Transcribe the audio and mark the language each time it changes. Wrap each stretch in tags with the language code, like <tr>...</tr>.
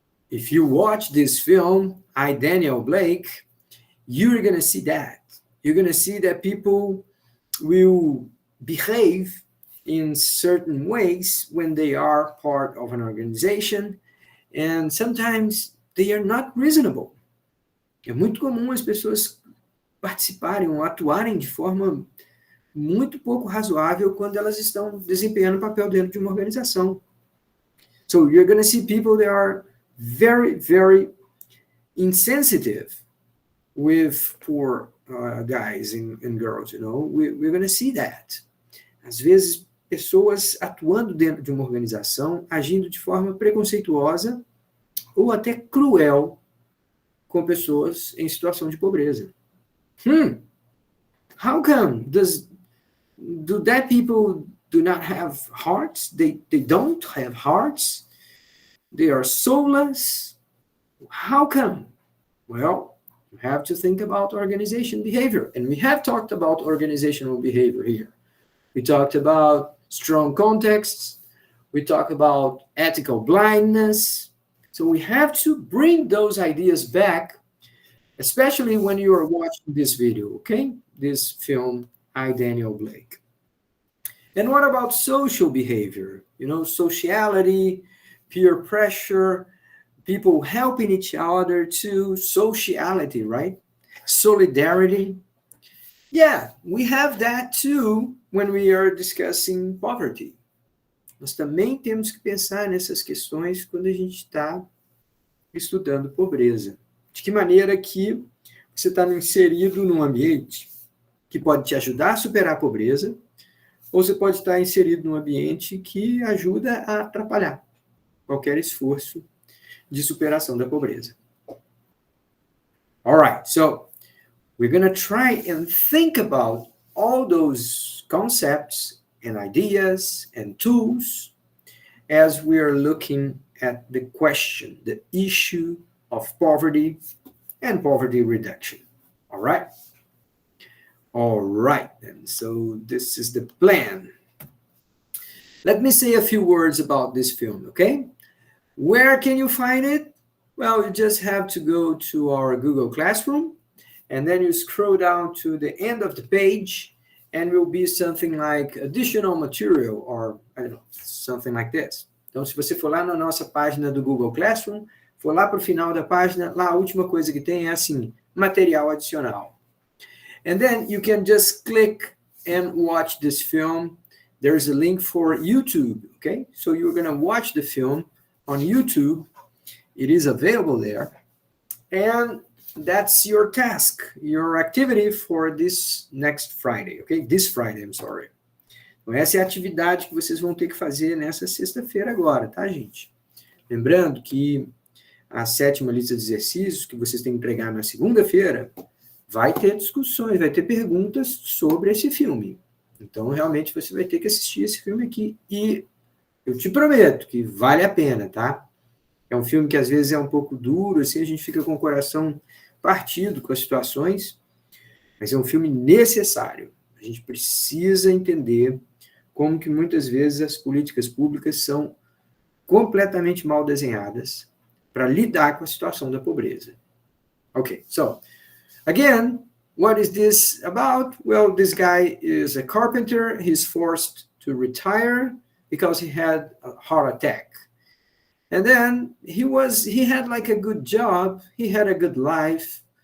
<en>If you watch this film, I, Daniel Blake, you're going to see that. You're going to see that people will behave in certain ways when they are part of an organization, and sometimes they are not reasonable.</en> <pt>É muito comum as pessoas participarem ou atuarem de forma muito pouco razoável quando elas estão desempenhando um papel dentro de uma organização.</pt> <en>So you're going to see people that are very, very insensitive with poor guys and girls, We're going to see that.</en> <pt>Às vezes, pessoas atuando dentro de uma organização, agindo de forma preconceituosa ou até cruel com pessoas em situação de pobreza.</pt> <en>How come? Do that people do not have hearts? They don't have hearts? They are soulless. How come? Well, you have to think about organization behavior. And we have talked about organizational behavior here. We talked about strong contexts. We talked about ethical blindness. So we have to bring those ideas back, especially when you are watching this video, okay? This film, I, Daniel Blake. And what about social behavior? Sociality, peer pressure, people helping each other to sociality, right? Solidarity. Yeah, we have that too when we are discussing poverty.</en> <pt>Nós também temos que pensar nessas questões quando a gente está estudando pobreza. De que maneira que você está inserido num ambiente que pode te ajudar a superar a pobreza, ou você pode estar inserido num ambiente que ajuda a atrapalhar qualquer esforço de superação da pobreza.</pt> <en>All right, so we're going to try and think about all those concepts and ideas and tools as we are looking at the question, the issue of poverty and poverty reduction. All right? All right, then. So this is the plan. Let me say a few words about this film, okay? Where can you find it? Well, you just have to go to our Google Classroom, and then you scroll down to the end of the page, and it will be something like additional material, or I don't know, something like this.</en> <pt>Então, se você for lá na nossa página do Google Classroom, for lá para o final da página, lá a última coisa que tem é assim, material adicional.</pt> <en>And then you can just click and watch this film. There's a link for YouTube, okay? So you're going to watch the film on YouTube. It is available there. And that's your task, your activity for this next Friday, okay? This Friday, I'm sorry.</en> <pt>Então, essa é a atividade que vocês vão ter que fazer nessa sexta-feira agora, tá, gente? Lembrando que a 7ª lista de exercícios que vocês têm que entregar na segunda-feira vai ter discussões, vai ter perguntas sobre esse filme. Então, realmente, você vai ter que assistir esse filme aqui. E eu te prometo que vale a pena, tá? É um filme que, às vezes, é um pouco duro, assim, a gente fica com o coração partido com as situações, mas é um filme necessário. A gente precisa entender como que, muitas vezes, as políticas públicas são completamente mal desenhadas para lidar com a situação da pobreza.</pt> <en>Ok, so... Again, what is this about? Well, this guy is a carpenter. He's forced to retire because he had a heart attack. And then he had like a good job. He had a good life.</en>